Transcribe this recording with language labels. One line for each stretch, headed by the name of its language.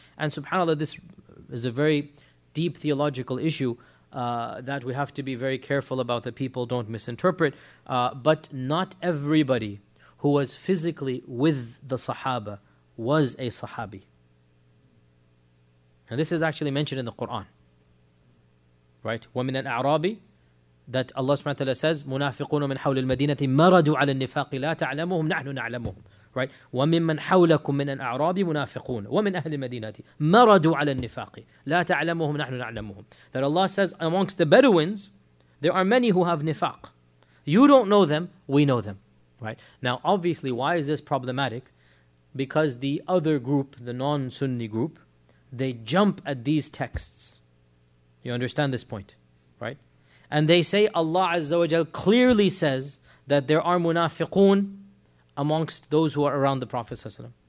English: And subhanAllah, this is a very deep theological issue that we have to be very careful about, that people don't misinterpret. But not everybody who was physically with the Sahaba was a Sahabi. And this is actually mentioned in the Quran. Right?
Arabic: وَمِنَ الْأَعْرَابِ
English: That Allah subhanahu wa ta'ala says,
Arabic: مُنَافِقُونَ مِنْ حَوْلِ الْمَدِينَةِ مَرَدُوا عَلَى النِّفَاقِ لَا تَعْلَمُهُمْ نَحْنُ نَعْلَمُهُمْ Right? وَمِمَّنْ حَوْلَكُمْ مِنَ الْأَعْرَابِ مُنَافِقُونَ وَمِنْ أَهْلِ الْمَدِينَةِ مَرَدُوا عَلَى النِّفَاقِ لَا تَعْلَمُهُمْ نَحْنُ نَعْلَمُهُمْ
English: That Allah says, amongst the Bedouins, there are many who have nifaq. You don't know them, we know them. Right? Now, obviously, why is this problematic? Because the other group, the non-Sunni group, they jump at these texts. You understand this point, right? And they say Allah Azza wa Jal clearly says that there are munafiqun amongst those who are around the Prophet ﷺ.